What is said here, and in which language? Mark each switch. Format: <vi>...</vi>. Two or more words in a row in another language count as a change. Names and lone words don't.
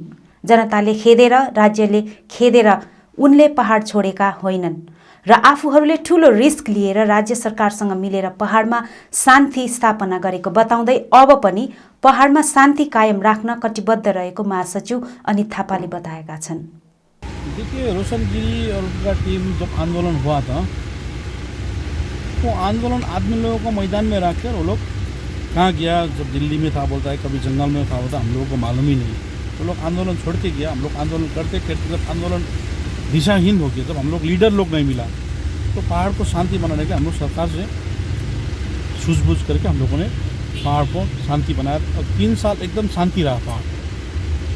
<ne>जनताले खेदेर, राज्यले खेदेर उनले पहाड छोडेका होइनन् र आफूहरूले ठूलो रिस्क लिएर राज्य सरकारसँग मिलेर पहाडमा शान्ति स्थापना गरेको बताउँदै अब पनि पहाडमा शान्ति कायम राख्न कटिबद्ध रहेको महासचिव अनित थापाले बताएका छन्।</ne> <hi>देखिए, रोशन गिरी और उनका टीम जब आंदोलन हुआ था तो आंदोलन आदमी लोगों को मैदान में रखकर वो लोग कहाँ गया, जब दिल्ली में था बोलता है, कभी जंगल में था बोलता, हम लोगों को मालूम ही नहीं। तो लोग आंदोलन छोड़ के गया। हम लोग आंदोलन करते करते जब आंदोलन दिशाहीन हो गया, जब हम लोग लीडर लोग नहीं मिला, तो पहाड़ को शांति बनाने के हम लोग सरकार से सूझबूझ करके हम लोगों ने पहाड़ को शांति बनाया और 3 साल एकदम शांति रहा पहाड़।</hi>